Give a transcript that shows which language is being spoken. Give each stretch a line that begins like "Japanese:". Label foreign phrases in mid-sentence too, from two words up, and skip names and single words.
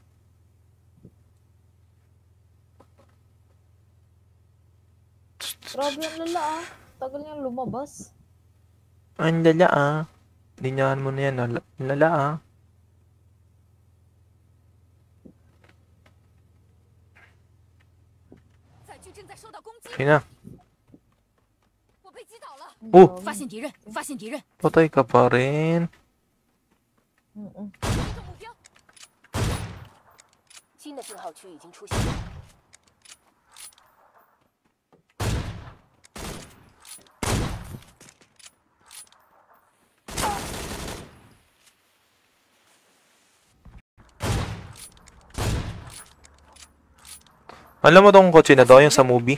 Filipino: Grabe ang lala ah. Tagal niyang lumabas. Ang lala ah. Linyahan mo na yan. Ang lala ah. Okay na. Oh!
Chinese: 发现敌人，发现敌人。
Filipino: Patay ka pa rin.
Chinese: 新的信号区已经出现。
Filipino: Alam mo tong kotse na to, yung sa movie?